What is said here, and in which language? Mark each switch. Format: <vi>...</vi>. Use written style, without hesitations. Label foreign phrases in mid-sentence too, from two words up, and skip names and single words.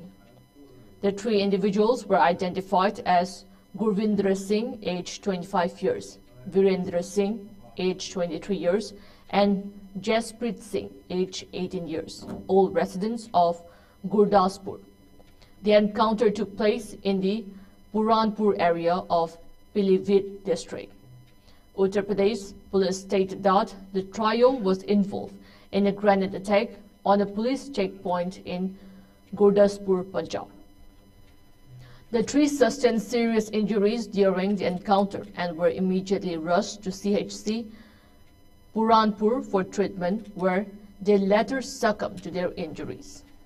<en>The three individuals were identified as Gurvinder Singh, aged 25 years, Virendra Singh, aged 23 years, and Jasprit Singh, aged 18 years, all residents of Gurdaspur. The encounter took place in the Puranpur area of Pilibhit district. Uttar Pradesh police stated that the trio was involved in a grenade attack on a police checkpoint in Gurdaspur, Punjab. The three sustained serious injuries during the encounter and were immediately rushed to CHC Puranpur for treatment, where they later succumbed to their injuries.</en>